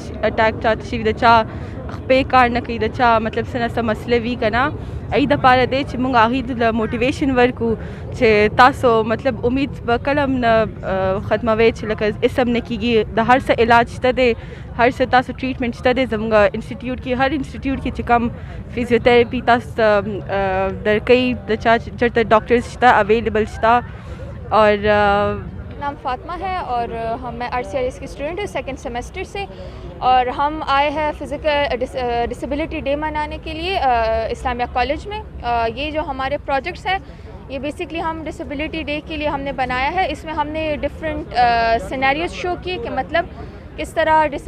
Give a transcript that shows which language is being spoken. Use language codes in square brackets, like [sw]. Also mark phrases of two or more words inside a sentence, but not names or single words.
[ps] اټیک چاته شوي د چا خپې کار نه کوي د چا مطلب څه نه څه مسله وي که نه ای دپاره دی چې موږ هغوی ته موټیویشن ورکو چې تاسو مطلب امید به کله هم نه ختموئ چې لکه اسم نه کېږي د هر څه علاج شته دی هر څه تاسو ټریټمنټ شته دی زموږ انسټیټیوټ کې هر انسټیټیوټ کې چې کوم فزیوتھراپي تاسو ته درکوي د چا چېرته ډاکټرز شته اویلیبل شته اور [ur] نام فاطمہ ہے اور میں RCRS کی اسٹوڈنٹ ہوں [en] second semester [ur] سے اور ہم آئے ہیں [en] physical disability day [ur] منانے کے لیے اسلامیہ کالج میں یہ جو ہمارے پروجیکٹس ہیں یہ بیسکلی ہم [en] disability day [ur] کے لیے ہم نے بنایا ہے اس میں ہم نے [en] different scenarios [ur] شو کیے کہ مطلب کس طرح